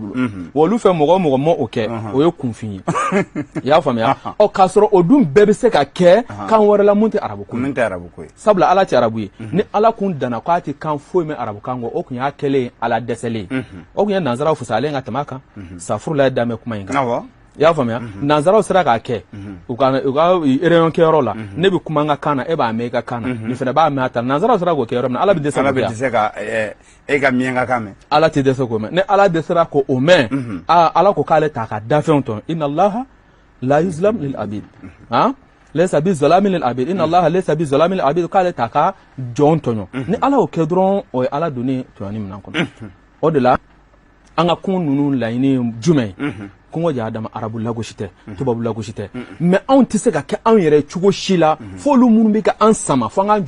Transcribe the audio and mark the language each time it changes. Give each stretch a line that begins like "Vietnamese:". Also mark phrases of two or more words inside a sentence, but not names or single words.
Bambara: bolo wa olu fɛ mɔgɔ o mɔgɔ ma o kɛ o ye kunfin ye i y'a faamuya k'a sɔrɔ o dun bɛɛ bɛ se ka kɛ kan wɛrɛ la mun tɛ arabu ko ye sabula ala tɛ arabu ye ni ala kun danna k'a tɛ kan foyi mɛn arabu kan kɔ o kun y'a kɛlen ye ala dɛsɛlen ye o kun ye nanzaraw fisayalen ka tɛmɛ a kan furula ye danbɛ kuma in kan i y'a faamuya nanzaraw sera k'a kɛ u ka réunion kɛyɔrɔ la ne bɛ kuma n ka kan na e b'a mɛn i ka kan na nin fana b'a mɛn a ta nanzaraw sera k'o kɛ yɔrɔ min na ala bɛ dɛsɛ ka e ka miɲanka kan mɛn ala tɛ dɛsɛ k'o mɛn ni ala dɛsɛra k'o mɛn ala ko k'ale t'a ka dafɛnw tɔn
Arabic: إن الله لا يظلم للعبيد ليس بظلام للعبيد إن الله ليس بظلام للعبيد
Bambara: k'ale t'a ka jɔn tɔɲɔ ni ala y'o kɛ dɔrɔn o ye ala donnen tɔɲɔni minɛn kɔnɔ o de la an ka kun ninnu laɲini jumɛn kɔngɔ ja adama arabu lagosi tɛ tubabu lagosi tɛ mais anw tɛ se ka kɛ anw yɛrɛ cogo si la fo olu minnu bɛ ka an sama fo an k'an